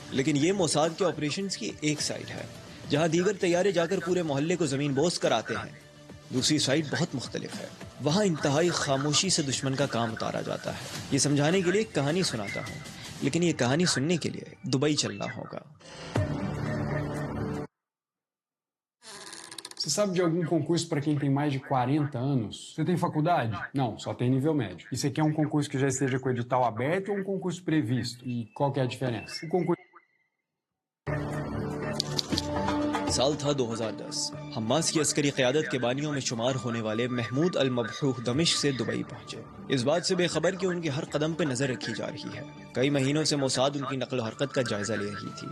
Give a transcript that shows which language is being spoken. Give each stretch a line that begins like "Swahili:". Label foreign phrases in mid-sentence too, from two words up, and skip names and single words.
Urdu: لیکن یہ موساد کے آپریشنز کی ایک سائڈ ہے جہاں دیگر طیارے جا کر پورے محلے کو زمین بوس کراتے ہیں. دوسری سائڈ بہت مختلف ہے، وہاں انتہائی خاموشی سے دشمن کا کام اتارا جاتا ہے. یہ سمجھانے کے لیے ایک کہانی سناتا ہوں، لیکن یہ کہانی سننے کے لیے دبئی چلنا ہوگا.
Portuguese: Você sabe de algum concurso para quem tem mais de 40 anos? Você tem faculdade? Não, só tem nível médio. E você quer um concurso que já esteja com o edital aberto ou um concurso previsto? E qual que é a diferença? O concurso...
Urdu: سال تھا 2010. حماس کی عسکری قیادت کے بانیوں میں شمار ہونے والے محمود المبحوح دمشق سے دبئی پہنچے، اس بات سے بے خبر کہ ان کے ہر قدم پہ نظر رکھی جا رہی ہے. کئی مہینوں سے موساد ان کی نقل و حرکت کا جائزہ لے رہی تھی.